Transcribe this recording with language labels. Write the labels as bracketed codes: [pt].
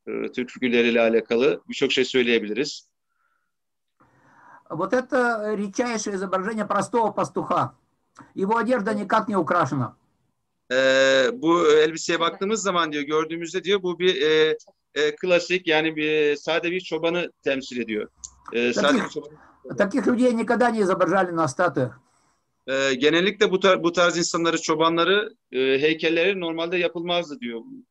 [tr] Türk figürleriyle alakalı birçok şey söyleyebiliriz. [ru] Вот это редчайшее изображение простого пастуха. Его одежда никак не украшена. [tr] Bu elbiseye baktığımız zaman diyor, gördüğümüzde diyor bu bir klasik, yani bir sade bir çobanı temsil ediyor. Sade bir çobanı. [ru] Таких людей никогда не изображали на статуях. [tr] Genellikle bu tarz insanları, çobanları heykelleri normalde yapılmazdı diyor.